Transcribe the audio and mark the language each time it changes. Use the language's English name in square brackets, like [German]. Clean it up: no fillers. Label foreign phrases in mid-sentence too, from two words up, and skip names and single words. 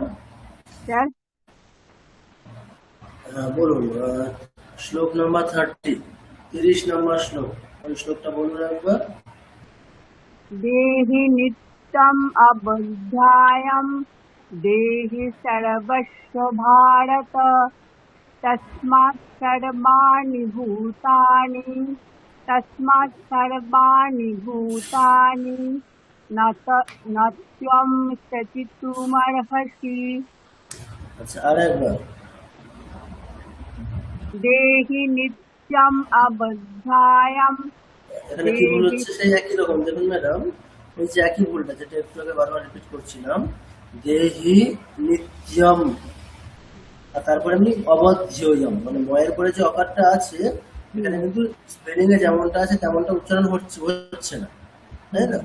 [Bangla] স্যার হ্যাঁ বলুন। শ্লোক নাম্বার 30 নম্বর শ্লোক, ওই শ্লোকটা বলুন একবার। [Sanskrit] देहि नित्यम् अबुद्धायम् देहि सर्वस्व भारत तस्मात् सर्वाणि भूतानि न त्वं शचितुमर्हसि। [Bangla] আচ্ছা, আর একবার। [Sanskrit] देहि नित्यम् अबुद्धायम् [Bangla] এখানে কি ভুল হচ্ছে সেই একই রকম। দেখুন ম্যাডাম, ওই যে একই ভুলটা যেটা একটু আগে বারবার রিপিট করছিলাম, [Sanskrit] দেহি নিত্যম, [Bangla] আর তারপরে আমি অবধ্যয়ম, মানে ময়ের পরে যে অকারটা আছে এখানে কিন্তু স্পেলিং এ যেমনটা আছে তেমনটা উচ্চারণ হচ্ছে না, তাই না?